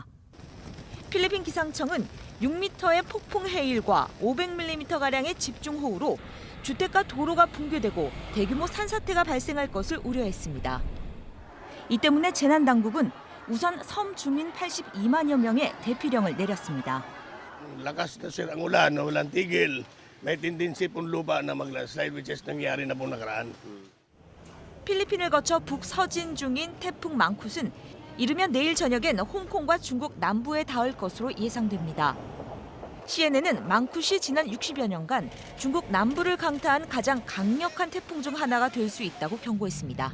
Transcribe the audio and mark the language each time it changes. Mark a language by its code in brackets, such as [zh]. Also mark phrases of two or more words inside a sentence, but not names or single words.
[ko] 필리핀 기상청은 6m의 폭풍 해일과 500mm가량의 집중호우로 주택과 도로가 붕괴되고 대규모 산사태가 발생할 것을 우려했습니다. 이 때문에 재난당국은 우선 섬 주민 82만여 명의 대피령을 내렸습니다. [tl] Lakas na sir ang ulan, walang tigil. May tendency pong lupa na maglandslide [en] which is [tl] nangyari na pong nakaraan. [ko] 필리핀을 거쳐 북서진 중인 태풍 망쿠스는 이르면 내일 저녁엔 홍콩과 중국 남부에 닿을 것으로 예상됩니다. CNN은 망쿠시 지난 60여 년간 중국 남부를 강타한 가장 강력한 태풍 중 하나가 될 수 있다고 경고했습니다.